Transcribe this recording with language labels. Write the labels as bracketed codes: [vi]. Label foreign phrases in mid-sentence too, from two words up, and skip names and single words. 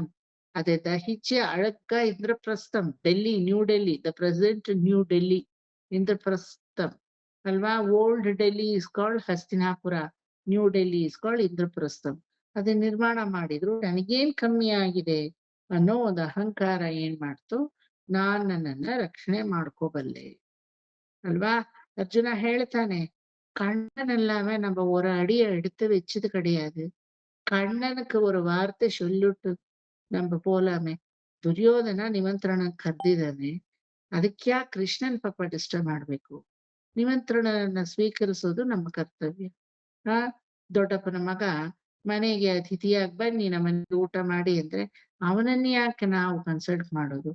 [kn] அதை ದಹಿಸಿ அழகா ಇಂದ್ರಪ್ರಸ್ಥಂ, ಡೆಲ್ಲಿ, ನ್ಯೂ ಡೆಲ್ಲಿ, [en] the present New Delhi, [kn] ಇಂದ್ರಪ್ರಸ್ಥಂ ಅಲ್ವಾ. [en] Old Delhi is called Hastinapura, New Delhi is called Indraprastham. [kn] ಅದನ್ನ ನಿರ್ಮಾಣ ಮಾಡಿದ್ರು. ನನಗೇನ್ ಕಮ್ಮಿ ಆಗಿದೆ ಅನ್ನೋ ಒಂದು ಅಹಂಕಾರ ಏನ್ ಮಾಡ್ತು, ನಾನ್ ನನ್ನನ್ನ ರಕ್ಷಣೆ ಮಾಡ್ಕೋಬಲ್ಲೆ அல்வா. [ta] அர்ஜுனா ಹೇಳ್ತಾನೆ, கண்ணன் எல்லாமே நம்ம ஒரு அடியை எடுத்து வச்சது கிடையாது. கண்ணனுக்கு ஒரு வார்த்தை சொல்லிட்டு நம்ம போலாமே. [kn] ದುರ್ಯೋಧನ ನಿಮಂತ್ರಣ ಕರ್ದಿದ್ದಾನೆ, ಅದಕ್ಯಾ ಕೃಷ್ಣನ್ ಪಾಪ ಡಿಸ್ಟರ್ಬ್ ಮಾಡ್ಬೇಕು. ನಿಮಂತ್ರಣನ ಸ್ವೀಕರಿಸೋದು ನಮ್ಮ ಕರ್ತವ್ಯ. ದೊಡ್ಡಪ್ಪನ ಮಗ ಮನೆಗೆ ಅತಿಥಿಯಾಗಿ ಬನ್ನಿ ನಮ್ಮನೆಗೆ ಊಟ ಮಾಡಿ ಅಂದ್ರೆ ಅವನನ್ನ ಯಾಕೆ ನಾವು ಕನ್ಸಲ್ಟ್ ಮಾಡೋದು.